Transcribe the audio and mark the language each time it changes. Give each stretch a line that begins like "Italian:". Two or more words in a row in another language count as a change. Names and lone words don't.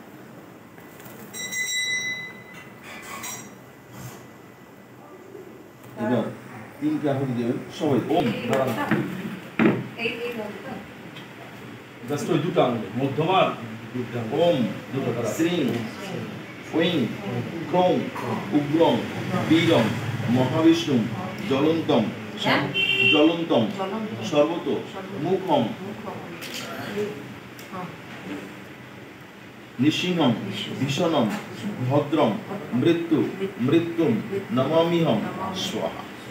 Bangla: এবার তিনটা আহুতি দেবেন সবাই।
Sanskrit: ওম ওম শ্রীং ওং ক্রৌং উগ্রং বীরং মহাবিষ্ণু জ্বলন্তম জ্বলন্তম সর্বত মুখম নিঃসিংহম ভীষণম ভদ্রম মৃত্যু মৃত্যুম নমামিহম স্বাহা।